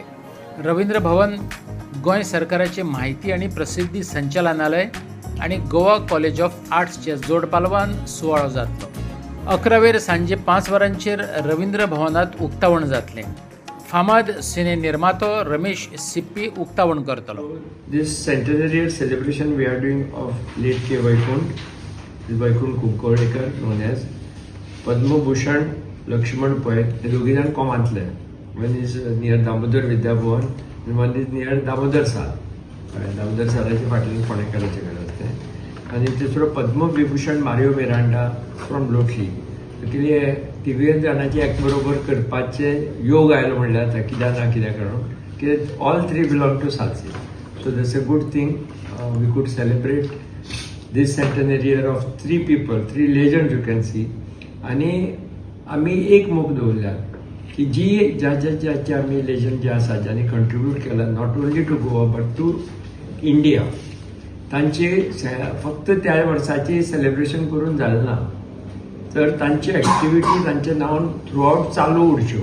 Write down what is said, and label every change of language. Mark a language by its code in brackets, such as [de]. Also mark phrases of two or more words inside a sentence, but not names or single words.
[kok] रवींद्र भवन गोंय सरकाराचे म्हायती आनी प्रसिद्धी संचालनालय आनी गोवा कॉलेज ऑफ आर्ट्सच्या जोड पालवान सुवाळो जातलो. 11 सांजे 5 वरांचेर रवींद्र भवनात उक्तावण जातलें. फामाद सिने निर्मातो रमेश सिप्पी उक्तावण करतलो. [en] This centenarian celebration we are doing of late K. Vaikunth, Vaikunth Kukolekar, known as Padmabhushan Lakshman Pai. [kok] हे दोघी जाण कोमांतले. [en] One is near Damodar Vidyabhavan and one is near Damodar Sal. [kok] दामोदर सालाच्या फाटल्यान फोंडेकाराचे कडेन आसता. आनी तिसरो पद्मविभूषण मारियो मिरांडा फ्रॉम लोटली. कितें तिगूय जाणांचे एक बरोबर करपाचे योग आयलो म्हणल्यार जाता, कित्याक ना कित्याक लागून कित्याक [en] all three belong to [kok] सालसी. [en] So that's a good thing. We could celebrate this centenary year of 3 people, 3 legends you can see. [kok] आनी आमी एक मोख दवरल्या की ज्याचे आमी लेजंड जे आसा ज्यांनी कंट्रिब्यूट केला [en] not only to Goa but to India, [kok] तांचे फक्त त्या वर्साचे सेलिब्रेशन करून जालें ना, तर तांची एक्टिविटी तांच्या नांवान [en] throughout [kok] चालू उरच्यो.